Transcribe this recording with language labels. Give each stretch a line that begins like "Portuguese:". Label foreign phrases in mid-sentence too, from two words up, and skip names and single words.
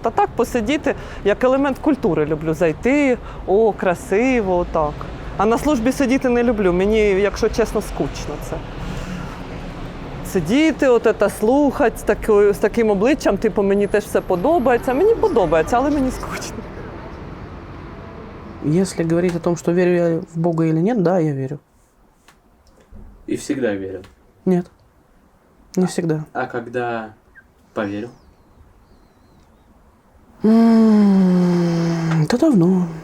Ukrainian: Та так посидіти, як елемент культури люблю зайти, о, красиво, так. А на службі сидіти не люблю, мені, якщо чесно, скучно це. Сидіти, от це слухати з таким обличчям, типу, мені теж все подобається. Мені подобається, але мені скучно.
Russian: Если говорить о том, что верю я в Бога или нет, да, я верю. И всегда верил. Нет. Не всегда. А когда поверил? Это давно.